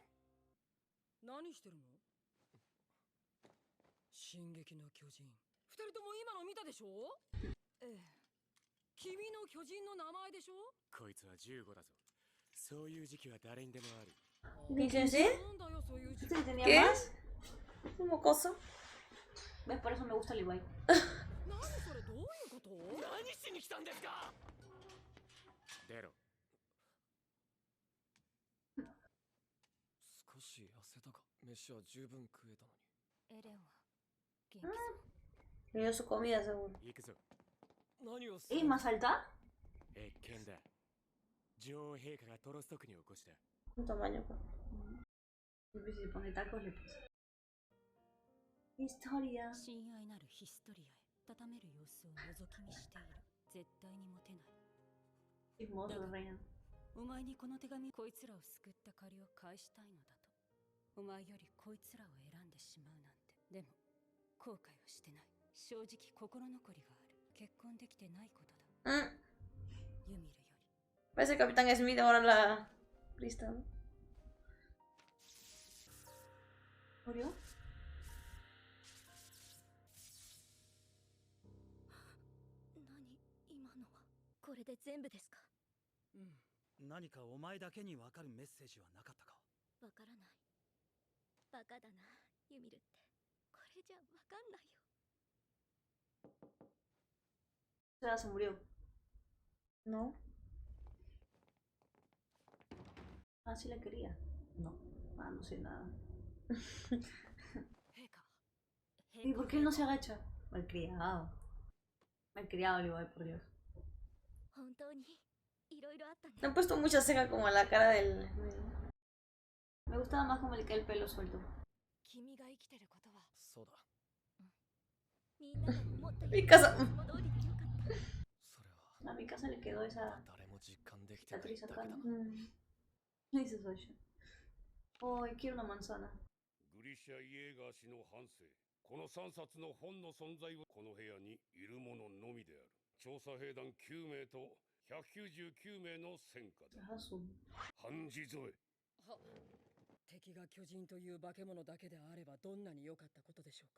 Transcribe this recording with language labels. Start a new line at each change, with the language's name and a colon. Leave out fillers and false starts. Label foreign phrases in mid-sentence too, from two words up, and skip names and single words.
Japanese: 何してるの？進撃の巨人。二人とも今の見たでしょ？ええ。君の巨人の名前でしょ？こいつは15だぞ。そういう時期は誰にでもある。
Spanish: ¿Dicen sí?
Japanese: なんだよそういう時
Spanish: ¿Sí
Japanese: 期。
Spanish: tenía ¿Qué? más? Un mocoso. ¿Ves? Por eso me gusta Levi.
Japanese: 何それどういうこと？何しに来たんですか？出ろ。少し痩せたか。飯は十分食えたのに。エレンは元気そう。
Spanish: Le dio su comida, seguro.
Japanese: 行くぞ。何をす
Spanish: ¿Y
Japanese: る？
Spanish: más alta?
Japanese: 謁見だ。女王陛下がトロスト区に起こした。
Spanish: Un tamaño, pues. Y si pone tacos le pasa. Historia.
Japanese: 親愛なるヒストリアへ畳める様子を覗き見している。絶対にモテない。
Spanish: Chismoso, reina.
Japanese: お前にこの手紙、こいつらを救った借りを返したいのだと。お前よりこいつらを選んでしまうなんて。でも後悔はしてない。正直心残りがある。結婚できてないことだ。ユミルより。
Spanish: Parece el Capitán Smith ahora la lista, ¿no? ¿Murió?
Japanese: 何今のは。これで全部ですか？うん。何かお前だけにわかるメッセージはなかったか？わからない。バカだな、ユミルって。これじゃわかんないよ。
Spanish: O sea, se murió. No. Ah, sí la quería. No. Ah, no sé nada.
Japanese: 陛下。
Spanish: ¿Y por qué él no se agacha? Malcriado. Malcriado, Levi, por Dios.
Japanese: 本当にいろいろあったね。
Spanish: Le han puesto mucha ceja como a la cara del... Me gustaba más como le queda el pelo suelto.
Japanese: 君が生きてることは。そうだ。みんなが思ったよ
Spanish: Mi
Japanese: り
Spanish: casa.
Japanese: いつも通りでよかった。それは
Spanish: A mi casa le quedó esa
Japanese: 誰も実感できてない
Spanish: cicatriz
Japanese: だけ
Spanish: acá,
Japanese: だ。
Spanish: ¿no? ¿Qué dices, Sasha? Oh, quiero una manzana.
Japanese: グリシャ・イエーガー氏の半生。この3冊の本の存在はこの部屋にいる者のみである。調査兵団9名と199名の戦果だ。
Spanish: Asu.
Japanese: 半地添え。は。敵が巨人という化け物だけであればどんなに良かったことでしょうか。